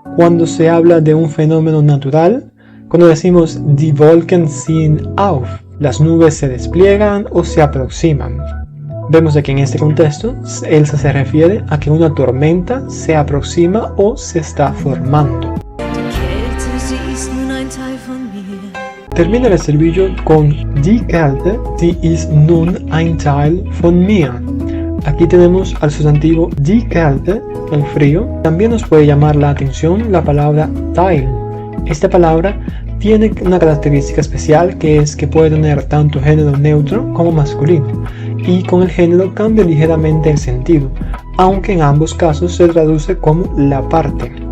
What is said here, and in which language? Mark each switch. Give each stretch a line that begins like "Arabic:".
Spanish: Cuando se habla de un fenómeno natural, cuando decimos
German: die Wolken ziehen auf,
Spanish: las nubes se despliegan o se aproximan. Vemos de que en este contexto, Elsa se refiere a que una tormenta se aproxima o se está formando.
German: Die Kälte, sie ist nun ein Teil von mir.
Spanish: Termina el estribillo con
German: die Kälte, sie ist nun ein Teil von mir.
Spanish: Aquí tenemos al sustantivo die Kälte, el frío. También nos puede llamar la atención la palabra Teil. Esta palabra tiene una característica especial, que es que puede tener tanto género neutro como masculino, y con el género cambia ligeramente el sentido, aunque en ambos casos se traduce como la parte.